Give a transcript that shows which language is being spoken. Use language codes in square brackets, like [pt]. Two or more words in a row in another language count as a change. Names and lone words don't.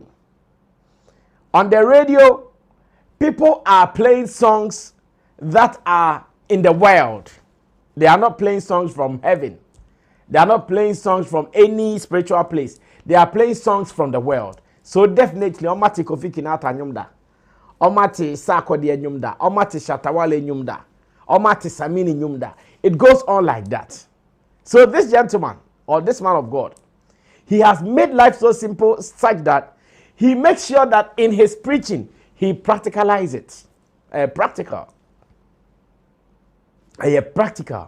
[en] On the radio, people are playing songs that are in the world. They are not playing songs from heaven. They are not playing songs from any spiritual place. They are playing songs from the world. So definitely, Omati Kofi Kinata Nyumda, Omati Sakodi Nyumda, Omati Shatta Wale Nyumda, Omati Samini Nyumda. It goes on like that. So this gentleman, or this man of God, he has made life so simple such that he makes sure that in his preaching, he practicalizes it. Practical. Practical.